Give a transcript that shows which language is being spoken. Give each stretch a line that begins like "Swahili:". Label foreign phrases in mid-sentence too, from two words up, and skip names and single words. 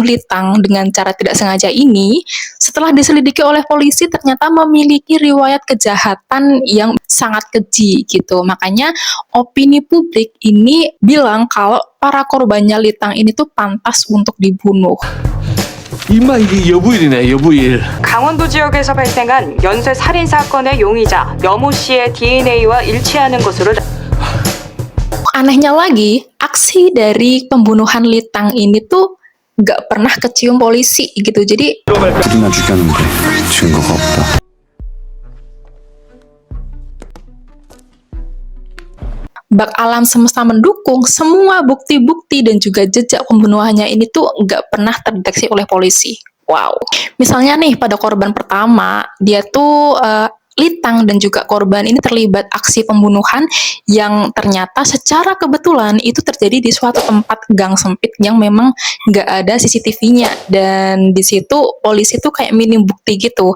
Indonesian: Litang dengan cara tidak sengaja ini, setelah diselidiki oleh polisi ternyata memiliki riwayat kejahatan yang sangat keji gitu. Makanya opini publik ini bilang kalau para korbannya Litang ini tuh pantas untuk dibunuh.
Korean: 임마 이게 여부일이네 여부일. 강원도 지역에서 발생한 연쇄 살인 사건의 용의자 여모 씨의 DNA와 일치하는 것으로.
Indonesian: Anehnya lagi, aksi dari pembunuhan Litang ini tuh nggak pernah kecium polisi gitu. Jadi
Korean: 둘이나 죽였는데 증거가 없다.
Indonesian: bak alam semesta mendukung semua bukti-bukti dan juga jejak pembunuhannya ini tuh nggak pernah terdeteksi oleh polisi. Wow. Misalnya nih pada korban pertama, dia tuh Litang dan juga korban ini terlibat aksi pembunuhan yang ternyata secara kebetulan itu terjadi di suatu tempat gang sempit yang memang nggak ada CCTV-nya, dan di situ polisi tuh kayak minim bukti gitu.